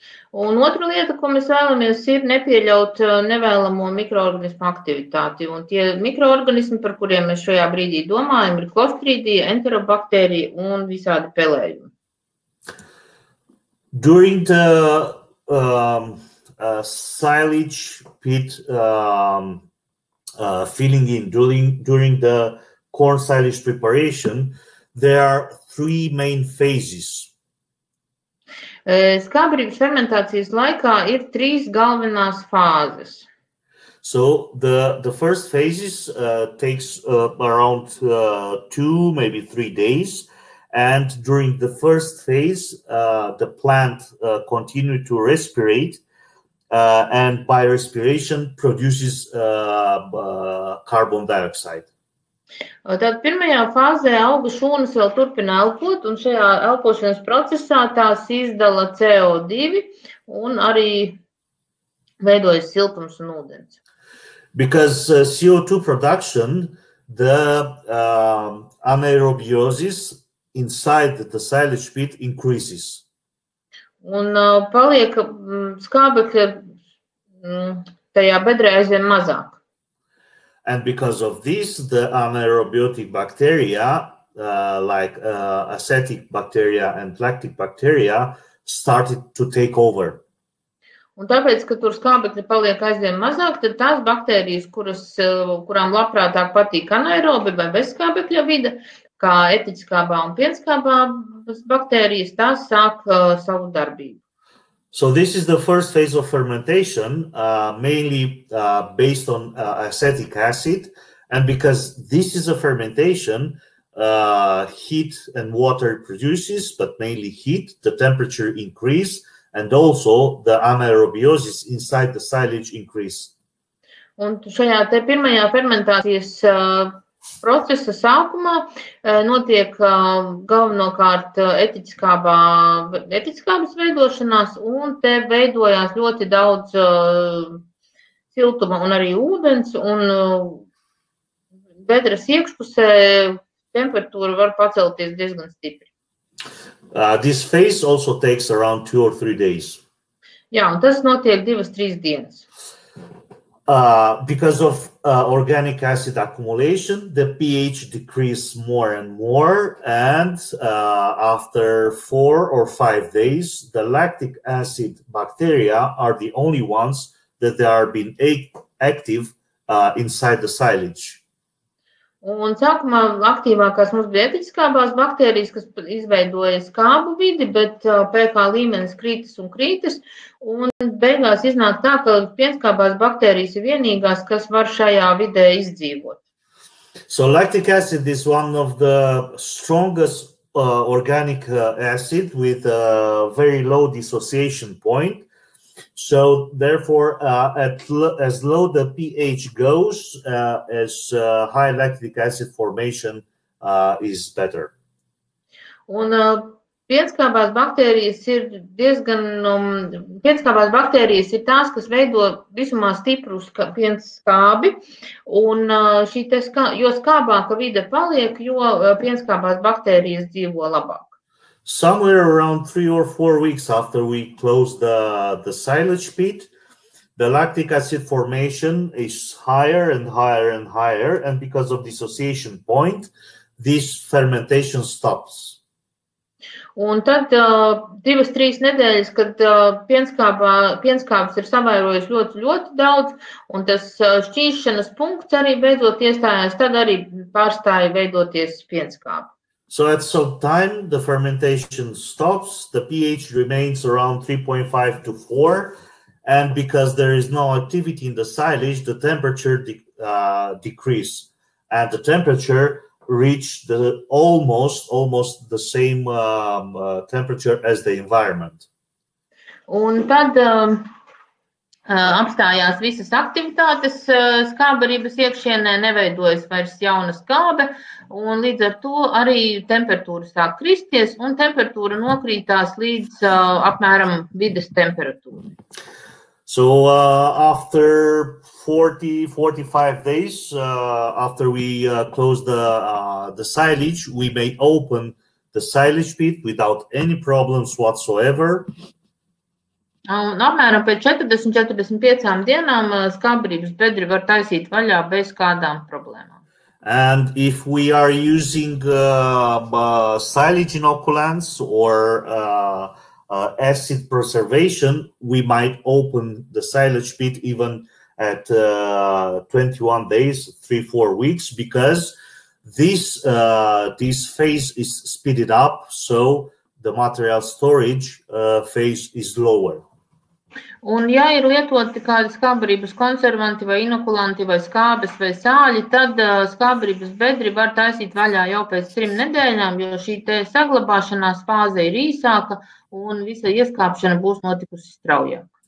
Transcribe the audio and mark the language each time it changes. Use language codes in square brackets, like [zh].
[lv] Un otra lieta, ko mēs vēlamies, ir nepieļaut nevēlamo mikroorganismu aktivitāti. Un tie mikroorganismi, par kuriem mēs šajā brīdī domājam, ir Clostridia, Enterobacteria un visādi pelējumi. [en] During the silage pit filling in, during the corn silage preparation, there are three main phases. [lv] Skābbarības fermentācijas laikā ir trīs galvenās fāzes. [en] So the first phases takes around 2, maybe 3 days. And during the first phase, the plant continues to respirate, and by respiration produces carbon dioxide. [lv] Tad pirmajā fāzē auga šūnas vēl turpina elpot, un šajā elpošanas procesā tās izdala CO2 un arī veidojas siltums un ūdens. [en] Because CO2 production, the anaerobiosis inside the silage pit increases. [lv] Un paliek skābekļa tajā bedrē aizvien mazāk. [en] And because of this, the anaerobiotic bacteria, like acetic bacteria and lactic bacteria, started to take over. [lv] Un tāpēc, ka tur skābekļa paliek aizvien mazāk, tad tās baktērijas, kurām labprātāk patīk anaerobi vai bezskābekļa vide, kā etiķskābā un pienskābās baktērijas, tās sāk savu darbību. [en] So this is the first phase of fermentation, mainly based on acetic acid. And because this is a fermentation, heat and water produces, but mainly heat, the temperature increase, and also the anaerobiosis inside the silage increase. [lv] Un šajā te pirmajā fermentācijas procesa sākumā notiek galvenokārt etiķskābas veidošanās, un te veidojās ļoti daudz siltuma un arī ūdens, un bedres iekšpusē temperatūra var pacelties diezgan stipri. [en] This phase also takes around 2 or 3 days. [lv] Jā, un tas notiek 2-3 dienas. [en] Because of organic acid accumulation, the pH decreases more and more, and after 4 or 5 days, the lactic acid bacteria are the only ones that are being active inside the silage. [lv] Un sākumā aktīvākās mums bija etiķskābās baktērijas, kas izveidoja skābu vidi, bet pH līmenis krītas un krītas, un beigās iznāk tā, ka pienskābās baktērijas ir vienīgās, kas var šajā vidē izdzīvot. [en] So lactic acid is one of the strongest organic acid with a very low dissociation point. So therefore, as low the pH goes, as high lactic acid formation is better. [lv] Un pienskābās baktērijas ir pienskābās baktērijas ir tās, kas veido visumā stiprus pienskābi, un jo skābāka vide paliek, jo pienskābās baktērijas dzīvo labāk. [en] Somewhere around 3 or 4 weeks after we close the silage pit, the lactic acid formation is higher and higher and higher, and because of dissociation point, this fermentation stops. [lv] Un tad 2-3 nedēļas, kad pienskābes ir savairojas ļoti, ļoti daudz, un tas šķīšanas punkts arī beidzot iestājās, tad arī pārstāja veidoties pienskābe. [en] So at some time, the fermentation stops, the pH remains around 3.5 to 4, and because there is no activity in the silage, the temperature decreases, and the temperature reach almost the same temperature as the environment. [lv] Un tad apstājās visas aktivitātes skābbarības iekšienē, neveidojas vairs jauna skābe, un līdz ar to arī temperatūra sāk kristies, un temperatūra nokrītās līdz apmēram vides temperatūrai. [en] So after 40-45 days, after we close the silage, we may open the silage pit without any problems whatsoever. [lv] Un apmēram pēc 40-45 dienām skābbarības bedri var taisīt vaļā bez kādām problēmām. [en] And if we are using silage inoculants or acid preservation, we might open the silage pit even at 21 days, 3-4 weeks, because this phase is speeded up, so the material storage phase is lower. [lv] Un, ja ir lietoti kādi skābbarības konservanti vai inokulanti vai skābes vai sāļi, tad skābbarības bedri var taisīt vaļā jau pēc 3 nedēļām, jo šī te saglabāšanās fāze ir īsāka un visa ieskāpšana būs notikusi straujāk.